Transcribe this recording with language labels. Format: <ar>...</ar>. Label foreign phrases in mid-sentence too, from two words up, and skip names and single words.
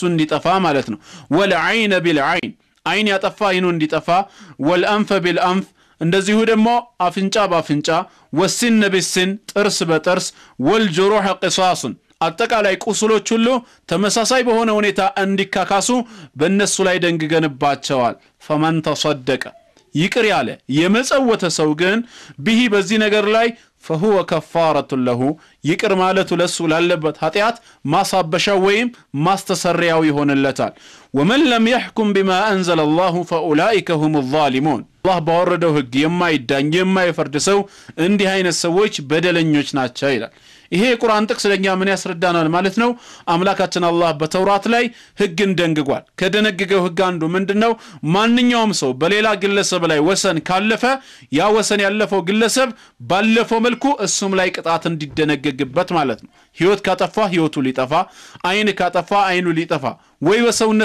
<am>እንዲጠፋ ማለት ነው</am> <ar>والعين بالعين</ar> <am>አይን ያጠፋ አይኑ እንዲጠፋ</am> <ar>والأنف بالأنف</ar> <am>እንደዚሁ ደግሞ አፍንጫ ባፍንጫ</am> <ar>والسن بالسن</ar> <am>ጥርስ በጥርስ والجروح قصاص አጠቃላይ ቁስሎች ሁሉ ተመሳሳይ በሆነ ሁኔታ እንዲካካሱ በእነሱ ላይ ደንግገንባቸዋል</am> <ar>فمن تصدق</ar> <am>ይቅር ያለ የመጸወተ ሰው ግን ቢሂ በዚህ ነገር ላይ</am> <ar>فهو كفارة له</ar> <am>ይቅር ማለቱ ለሱ ላለበት ኃጢያት ማሳበሻው ወይም ማስተሰሪያው ይሆንለታል</am> <ar>ومن لم يحكم بما أنزل الله فأولئك هم الظالمون</ar> <am>አላህ ባወረደው ህግ የማይዳኝ የማይፈርድ ሰው እንዲህ አይነት ሰዎች በደለኞች ናቸው ይላል። ይሄ የቁርአን ጥቅስ ለኛ ምን ያስረዳናል ማለት ነው? አምላካችን አላህ በተውራት ላይ ህግን ደንግጓል። ከደነገገው ህግ አንዱ ምንድነው? ማንኛውም ሰው በሌላ ግለሰብ ላይ ወሰን ካለፈ ያ ወሰን ያለፈው ግለሰብ ባለፈው መልኩ እሱም ላይ ቅጣት እንዲደነገግበት ማለት ነው። ህይወት ካጠፋ ህይወቱ ሊጠፋ፣ አይን ካጠፋ አይኑ ሊጠፋ፣ ወይ በሰውነት</am>